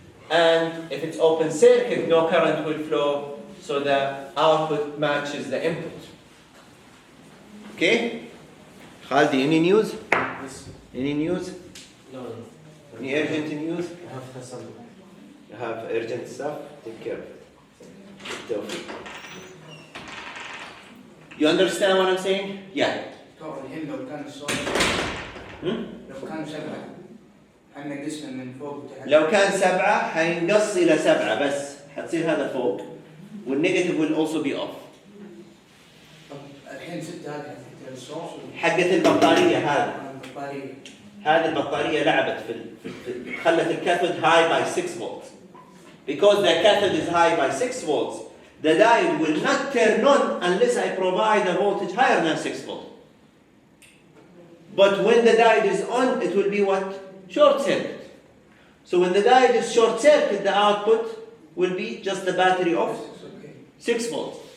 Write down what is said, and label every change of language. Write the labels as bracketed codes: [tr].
[en] And if it's open circuit, no current will flow, so the output matches the input. Okay? Khaldi, any news? Yes. Any news? No, no. Any urgent news? I have some. You have urgent stuff? Take care of it. Tawfiq. You understand what I'm saying? Yeah. [ar] طبعا الحين لو كان الصوت لو كان 7 احنا قسنا من فوق وتحت. لو كان 7 حينقص إلى 7 بس حتصير هذا فوق والنيجاتيف [en] will also be off. [ar] طب الحين 6 هذه حقت الصوت حقة البطارية هذه. البطارية. هذه البطارية لعبت في خلت الكاثود [en] high by 6 volts. Because the cathode is high by 6 volts, the diode will not turn on unless I provide a voltage higher than 6 volts. But when the diode is on, it will be what? Short circuit. So when the diode is short circuit, the output will be just the battery of 6 volts.